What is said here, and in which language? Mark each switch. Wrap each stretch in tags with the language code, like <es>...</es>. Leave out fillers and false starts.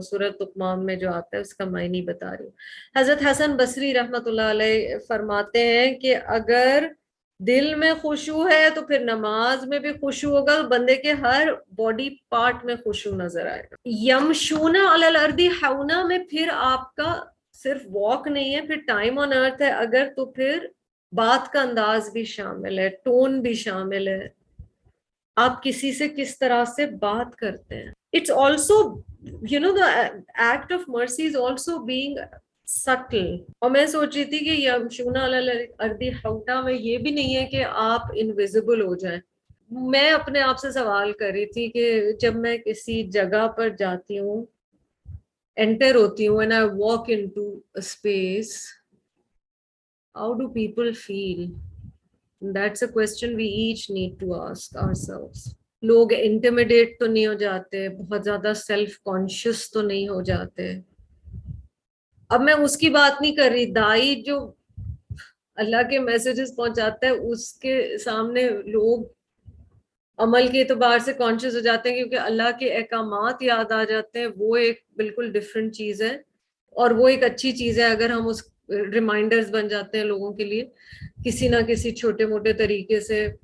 <ur>سورت لقمان میں جو آتا ہے اس کا معنی بتا رہی ہوں. حضرت حسن بصری رحمۃ اللہ علیہ فرماتے ہیں کہ اگر دل میں خشوع ہے تو پھر نماز میں بھی خشوع ہوگا, تو بندے کے ہر باڈی پارٹ میں خشوع نظر آئے گا.</ur> <ar>یمشون علی الارض حونا</ar> <ur>میں پھر آپ کا صرف واک نہیں ہے, پھر ٹائم آن ارتھ ہے اگر, تو پھر بات کا انداز بھی شامل ہے, ٹون بھی شامل ہے, آپ کسی سے کس طرح سے بات کرتے ہیں.</ur> <en>It's also you know the act of mercy is also being subtle.</en> <ur>اور میں سوچ رہی تھی کہ</ur> <ar>یمشون علی الارض حونا</ar> <ur>میں یہ بھی نہیں ہے کہ آپ انویزیبل ہو جائیں. میں اپنے آپ سے سوال کر رہی تھی کہ جب میں کسی جگہ پر جاتی ہوں, انٹر ہوتی ہوں,</ur> <en>and I walk into a space, how do people feel? That's a question we each need to ask ourselves.</en> <ur>لوگ انٹیمیڈیٹ تو نہیں ہو جاتے, بہت زیادہ سیلف کانشیس تو نہیں ہو جاتے. اب میں اس کی بات نہیں کر رہی, دائی جو اللہ کے میسیجز پہنچاتا ہے اس کے سامنے لوگ عمل کے اعتبار سے کانشیس ہو جاتے ہیں کیونکہ اللہ کے احکامات یاد آ جاتے ہیں, وہ ایک بالکل ڈفرینٹ چیز ہے, اور وہ ایک اچھی چیز ہے اگر ہم اس ریمائنڈرز بن جاتے ہیں لوگوں کے لیے کسی نہ کسی چھوٹے موٹے طریقے سے.</ur>